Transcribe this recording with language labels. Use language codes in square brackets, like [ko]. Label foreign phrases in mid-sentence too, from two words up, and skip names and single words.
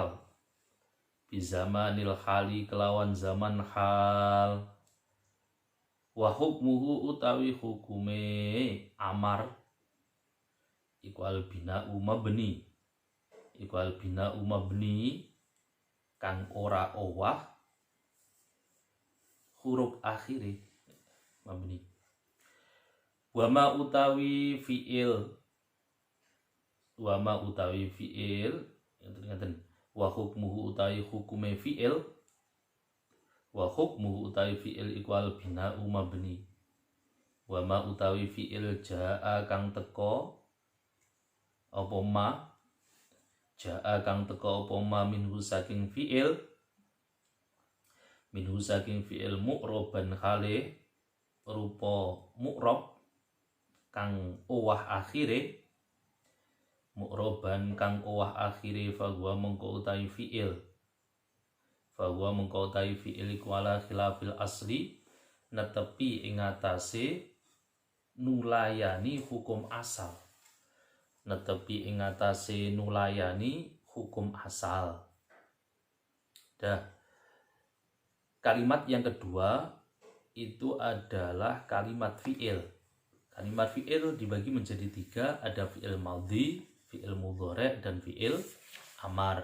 [jv] hal [ar] wa hukmuhu [jv] utawi hukume amar iku [ar] al bina'u [jv] mabni kang ora owah huruf akhire mabni. [ar] Wa ma [jv] utawi fi'il ngaten [ar] wa hukmuhu [jv] utawi hukume fi'il iku [ar] al bina'u [jv] mabni. [ar] Wa ma [jv] utawi fi'il jaa kang teko apa [ar] ma minhu [jv] saking fi'il mu'roban khale rupa mu'rob kang owah akhire fahuwa mengko utawi fi'il iku [ar] ala khilafil asli [jv] netepi ing atase nulayani hukum asal. [id] Kalimat yang kedua itu adalah kalimat fi'il. Kalimat fi'il dibagi menjadi 3, ada fi'il madhi, fi'il mudhari' dan fi'il amar.